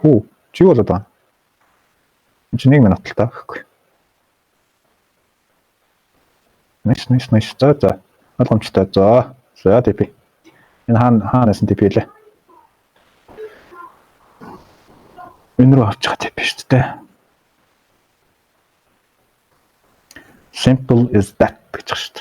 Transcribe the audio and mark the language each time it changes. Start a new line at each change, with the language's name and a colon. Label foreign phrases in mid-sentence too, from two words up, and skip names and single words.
Mongolian: Хүү, чи болоод байна. Чи 1 минут л та гэхгүй. Nice. За. Ойлгомжтой. За TP. Энэ хаанаас нь TP лээ. Энэ рүү авч байгаа TP шүү дээ.
English: Simple is that
Mongolian: гэж байгаа шүү дээ.